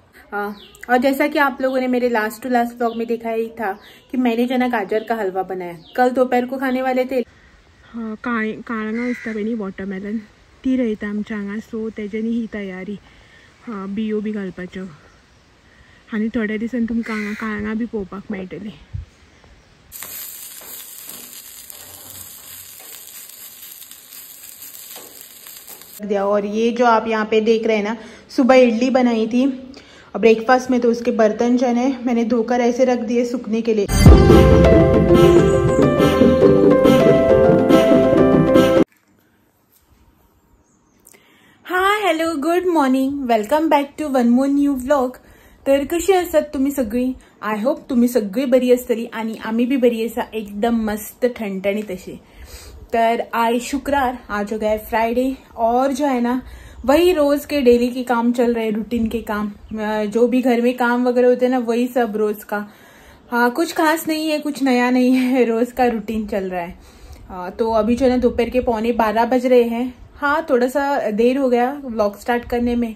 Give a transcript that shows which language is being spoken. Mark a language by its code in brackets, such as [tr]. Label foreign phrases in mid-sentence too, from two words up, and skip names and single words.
[hi] और जैसा कि आप लोगों ने मेरे [en] last to last vlog [hi] में देखा ही था कि मैंने जो ना गाजर का हलवा बनाया, कल दोपहर को खाने वाले थे। [kok] काळंगा असता पळय न्ही वॉटरमेलन, ती रोयता आमच्या हांगा, सो तेज्यानी ही तयारी बियो बी घालपाच्यो आनी थोड्या दिसांनी तुमकां हांगा काळंगा बी पळोवपाक मेळटली। [hi] और ये जो आप यहाँ पे देख रहे हैं ना, सुबह इडली बनाई थी ब्रेकफास्ट में, तो उसके बर्तन जो है मैंने धोकर ऐसे रख दिए सूखने के लिए। हाँ, [en] hello, good morning, welcome back to one more new vlog. [kok] तर कशी आसात तुम्ही सगळी? [en] I hope [kok] तुम्ही सगळी बरी आसतली आणि आम्ही बी बरी आसा, एकदम मस्त ठणठणीत अशी। तर आज शुक्रवार, [hi] आज हो गया फ्राइडे, और जो है ना वही रोज के डेली के काम चल रहे, रूटीन के काम, जो भी घर में काम वगैरह होते हैं ना, वही सब रोज का। हाँ, कुछ खास नहीं है, कुछ नया नहीं है, रोज का रूटीन चल रहा है। तो अभी जो है ना दोपहर के 11:15 बज रहे हैं। हाँ, थोड़ा सा देर हो गया [en] vlog start [hi] करने में।